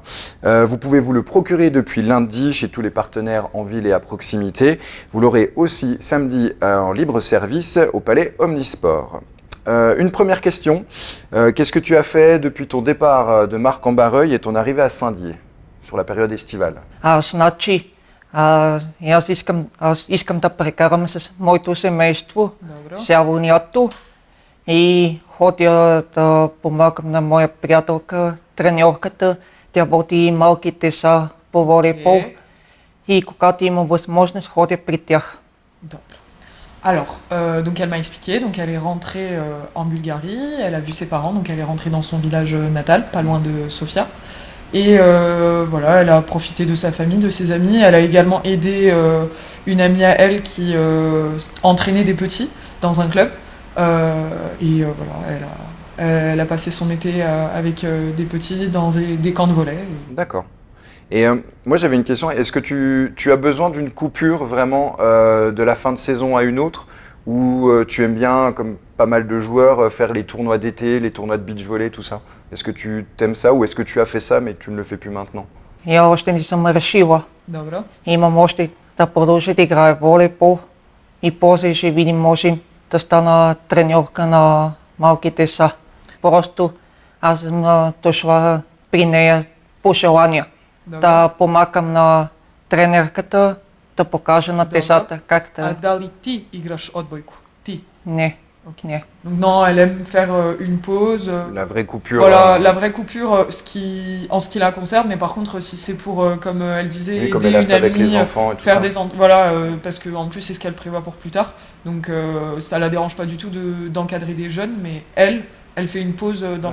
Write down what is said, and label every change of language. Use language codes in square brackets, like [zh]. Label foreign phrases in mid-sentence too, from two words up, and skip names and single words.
[fr] Vous pouvez vous le procurer depuis lundi chez tous les partenaires en ville et à proximité. Vous l'aurez aussi samedi en libre service au Palais Omnisport. Une première question, qu'est-ce que tu as fait depuis ton départ de Marc-en-Barreuil et ton arrivée à Saint-Dié sur la période estivale? [bg] Значи, аз искам да прекарам с моето семейство цяло лято и ходя да помагам на моя приятелка, треньорката. Тя води малки деца по волейбол и когато има възможност ходя при тях. [fr] Top. Alors, donc elle m'a expliqué, donc elle est rentrée en Bulgarie, elle a vu ses parents, donc elle est rentrée dans son village natal, pas loin de Sofia. Et voilà, elle a profité de sa famille, de ses amis. Elle a également aidé une amie à elle qui entraînait des petits dans un club. Voilà, elle a passé son été avec des petits dans des camps de volley. D'accord. Et moi j'avais une question, est-ce que tu as besoin d'une coupure vraiment de la fin de saison à une autre ou tu aimes bien, comme pas mal de joueurs, faire les tournois d'été, les tournois de beach volley, tout ça? Est-ce que tu t'aimes ça ou est-ce que tu as fait ça mais tu ne le fais plus maintenant? [bg] Я още не съм решила. Dobro. Имам още да продължа да играя волейбол и после ще видим, може да стана треньорка на малки деца. Просто аз съм дошла при нея по желание. Dobro. Да помагам на тренерката, да покажа на Добре. децата как А да... дали ти играш отбойку? Ти. Не, [fr] Ok. [bg] не. [fr] Donc non, elle aime faire une pause. La vraie coupure. Voilà, la vraie coupure, en ce qui la concerne, mais par contre, si c'est pour, comme elle disait, Oui, comme aider elle a une fait avec amie, les enfants et tout faire ça. des voilà, parce que en plus c'est ce qu'elle prévoit pour plus tard, donc ça la dérange pas du tout d'encadrer des jeunes, mais elle fait une pause dans.